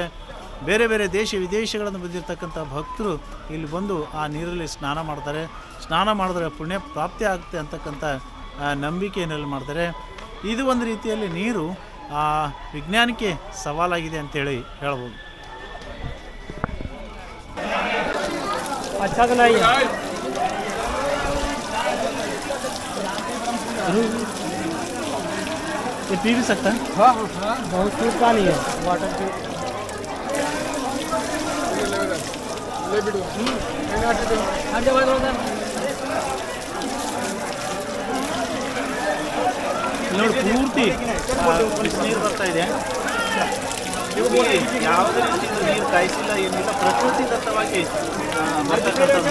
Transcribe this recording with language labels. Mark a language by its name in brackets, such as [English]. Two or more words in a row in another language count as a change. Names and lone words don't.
[Kannada] ಬೇರೆ ಬೇರೆ ದೇಶ ವಿದೇಶಗಳನ್ನು ಬಂದಿರತಕ್ಕಂಥ ಭಕ್ತರು ಇಲ್ಲಿ ಬಂದು ಆ ನೀರಲ್ಲಿ ಸ್ನಾನ ಮಾಡ್ತಾರೆ. ಸ್ನಾನ ಮಾಡಿದ್ರೆ ಪುಣ್ಯ ಪ್ರಾಪ್ತಿ ಆಗುತ್ತೆ ಅಂತಕ್ಕಂಥ ನಂಬಿಕೆಯಲ್ಲಿ ಮಾಡ್ತಾರೆ. ಇದು ಒಂದು ರೀತಿಯಲ್ಲಿ ನೀರು ವಿಜ್ಞಾನಕ್ಕೆ ಸವಾಲಾಗಿದೆ ಅಂತೇಳಿ ಹೇಳ್ಬೋದು. [Hindi] अच्छा नहीं है, ये पी भी सकता है। हाँ हाँ, बहुत दूर पानी है, वाटर ले बिडो हर जगह [Kannada] ನೋಡಿ ಪೂರ್ತಿ ಬಿಸಿನೀರು ಬರ್ತಾ ಇದೆ. ಇಲ್ಲಿ ಯಾವುದೇ ರೀತಿಯಿಂದ ನೀರು ಕಾಯಿಸಿಲ್ಲ, ಏನಿಲ್ಲ, ಪ್ರಕೃತಿ ದತ್ತವಾಗಿ ಬರ್ತಕ್ಕಂಥದ್ದು.